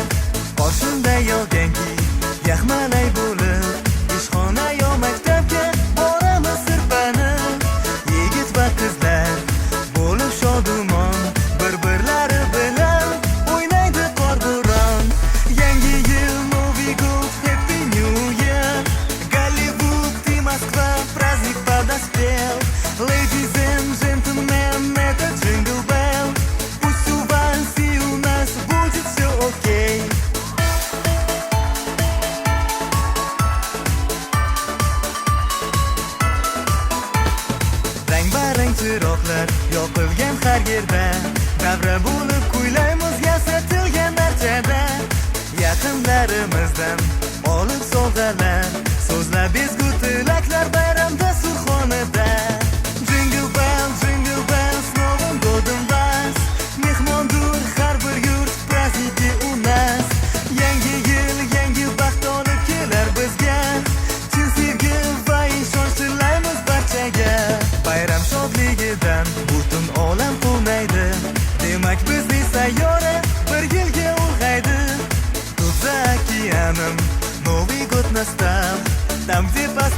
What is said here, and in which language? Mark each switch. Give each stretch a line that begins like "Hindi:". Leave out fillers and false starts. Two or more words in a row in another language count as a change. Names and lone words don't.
Uzbek: Qoshimda yog'ganki yaxmalay bo'lib, ishxona yo maktabga boramiz sirpanib. Yigit va qizlar bo'lib shodumon, bir-birlari bilan o'ynaydi qorbo'ron. Yangi yil,
Russian: Новый год,
English: Happy New Year.
Russian: Голливуд и Москва, праздник подоспел.
English: Ladies and gentlemen,
Russian: это Jingle Bell. Пусть у вас и у нас будет все окей.
Uzbek: Rang-barang chiroqlar yoqilgan har yerda, davra bo'lib kuylaymiz yasatilgan archada. Yaqinlarimizdan olib sovg'alar, so'zlab ezgu tilaklar bayramda surxonada.
English: Jingle bell,
Russian: с Новым годом вас!
Uzbek: Mehmondur har bir yurt,
Russian: праздники у нас.
Uzbek: Yangi yil, yangi baxt olib kelar bizga. Chin sevgi va ishonch tilaymiz barchaga. Bayram shodligidan butun olam quvnaydi. Demak bizning sayyora bir yilga ulg'aydi.
Russian: Тут за океаном Новый год настал, там, где